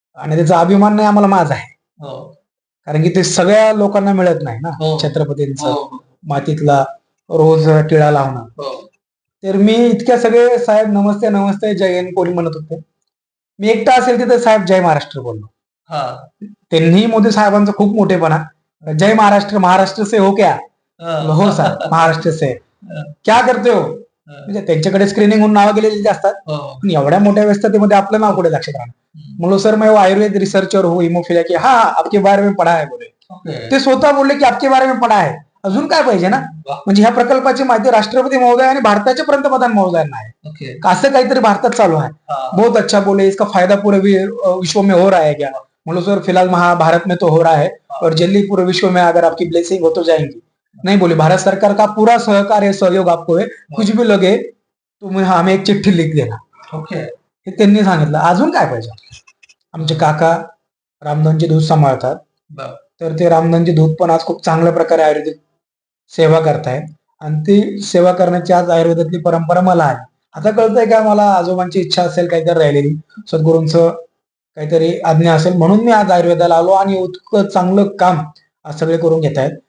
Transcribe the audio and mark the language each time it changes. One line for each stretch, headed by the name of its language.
Marathi: आणि त्याचा अभिमान नाही आम्हाला माझा आहे. कारण की ते सगळ्या लोकांना मिळत नाही ना, छत्रपतींचं मातीतला रोज टिळा लावणं. तर मी इतक्या सगळे साहेब नमस्ते नमस्ते जय हिंद कोणी म्हणत होते. मी एकटा असेल तिथे साहेब जय महाराष्ट्र बोललो. त्यांनी मोदी साहेबांचा खूप मोठेपणा, जय महाराष्ट्र,
Hindi: महाराष्ट्र से हो क्या? हो सर, महाराष्ट्र से क्या करते हो?
Marathi: म्हणजे त्यांच्याकडे स्क्रीनिंग होऊन नावं गेलेली असतात. पण एवढ्या मोठ्या व्यस्ततेमध्ये आपलं नाव कुठे लक्षात राहणार? म्हणलो
Hindi: सर मैं वो आयुर्वेद रिसर्चर हूँ हिमोफिलिया की. हाँ आपके बारे में पढ़ा है बोले.
Marathi: ते स्वतः बोलले की
Hindi: आपके बारे में पढ़ा है.
Marathi: अजून काय पाहिजे ना. म्हणजे ह्या प्रकल्पाची माहिती राष्ट्रपती महोदय आणि भारताचे पंतप्रधान महोदयांना आहे. असं काहीतरी भारतात चालू आहे.
Hindi: बहुत अच्छा बोले, इसका फायदा पूरे विश्व में हो रहा है क्या? बोलो सर फिलहाल भारत में तो हो रहा है और जल्दी पूरे विश्व में अगर आपकी ब्लेसिंग हो तो जाएंगी. नहीं बोले भारत सरकार का पूरा सहकार्य सहयोग आपको है, कुछ भी लगे तो हमें एक चिठ्ठी लिख देना.
Marathi: हे त्यांनी सांगितलं. अजून काय पाहिजे? आमचे काका रामधनचे दूध सांभाळतात. तर ते रामधनचे दूध पण आज खूप चांगल्या प्रकारे आयुर्वेदिक सेवा करतायत. आणि ती सेवा करण्याची आज आयुर्वेदातली परंपरा मला आहे. आता कळतंय का मला आजोबांची इच्छा असेल काहीतरी राहिलेली, सद्गुरूंचं काहीतरी आज्ञा असेल म्हणून मी आज आयुर्वेदाला आलो आणि इतकं चांगलं काम आज सगळे करून घेत आहेत.